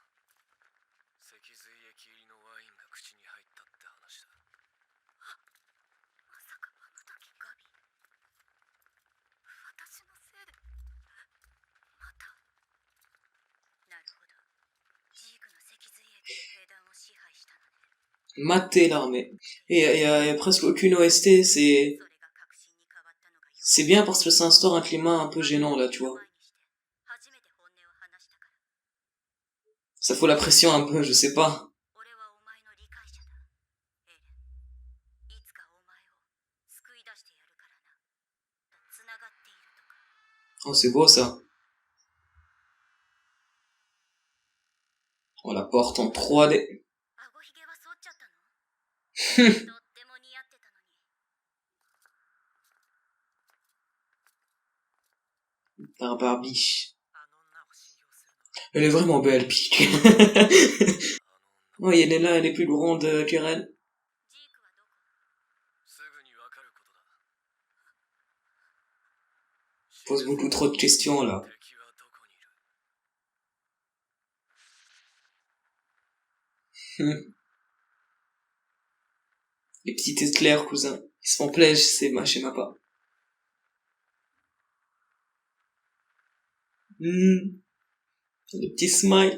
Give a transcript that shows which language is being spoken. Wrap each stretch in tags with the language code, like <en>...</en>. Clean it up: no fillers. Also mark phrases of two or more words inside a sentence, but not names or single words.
<ja>脊髄液入りのワインが口に入ったって話だ。まさかあの時ガビ。私のせいで。また。なるほど。ジークの脊髄液で兵団を支配したのね。</ja> <fr>Mater l'armée. Et il y a presque aucune OST, c'est...</fr> <ja>それが確信に変わったのがよ。</ja> <fr>C'est bien parce que ça instaure un climat un peu gênant, là, tu vois.</fr> <ja>初めて本音を話したから。</ja> <fr>Ça fout la pression un peu, je sais pas.</fr> <ja>俺はお前の理解者だ。エレン。いつかお前を救い出してやるからな。と繋がっているとか。</ja> <fr>Oh, c'est beau, ça. Oh, la porte en 3D.</fr> <ja>顎ひげは剃っちゃったの？とっても似合ってたのに。</ja> <fr>Barbiche.</fr> <ja>あの女を信用するの。</ja> <fr>Elle est vraiment belle, Peach. Oh, elle est là, elle est plus grande qu'Eren.</fr> <ja>ジークはどこ？すぐにわかることだ。</ja> <fr>Pose beaucoup trop de questions, là.</fr> <ja>敵はどこにいる？</ja> <fr>Les petites éclairs, cousin. Ils se font plaisir chez ma part. Le petit smile.</fr>